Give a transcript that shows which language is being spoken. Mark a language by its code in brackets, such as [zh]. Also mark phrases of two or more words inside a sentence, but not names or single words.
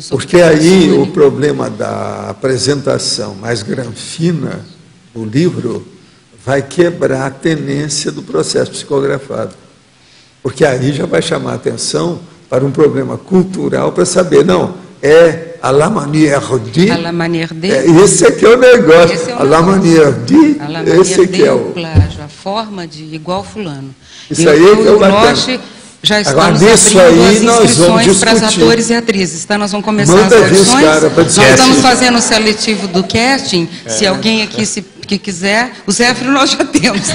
[pt] Porque aí o problema da apresentação mais granfina do livro vai quebrar a tendência do processo psicografado. Porque aí já vai chamar a atenção para um problema cultural para saber, não, é [fr] à la manière de... À la manière de... [pt] esse aqui é o negócio. Esse é o [fr] à la manière de... À la manière [pt] esse aqui de é o... plágio, a forma de igual fulano. Isso aí é que é o bacana. Loche já Agora, estamos nisso abrindo aí as nós vamos inscrições para as discutir. atores e atrizes. Tá? Nós vamos começar Manda as vir os audições. cara pra Nós discutir. estamos fazendo o seletivo do casting. Se alguém aqui que quiser, o Zéfiro nós já temos.